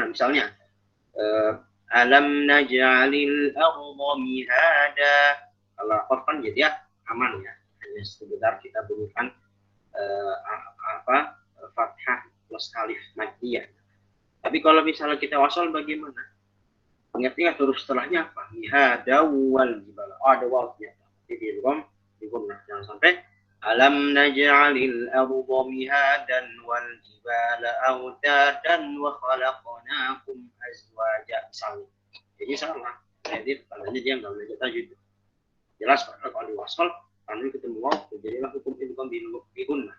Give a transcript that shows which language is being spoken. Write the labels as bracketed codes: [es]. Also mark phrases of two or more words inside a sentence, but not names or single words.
[ar] Misalnya ألم نجعل الأرض مهادا. [id] Kalau wakaf kan jadi ya aman ya. Hanya sekedar kita bunyikan fathah plus alif maddiyah. Tapi kalau misalnya kita wasol bagaimana? Ingat-ingat huruf setelahnya apa? [ar] مهادا والجبال. [id] Oh, ada wawnya. Jadi digunah. Jangan sampai [ar] ألم نجعل الأرض مهادا والجبال أوتادا وخلقناكم أزواجا misalnya. [id] Jadi salah. Jadi kalau dia nggak belajar tajwid. Jelas kalau diwasal tanwin ketemu waw jadilah hukum idgham bigunah.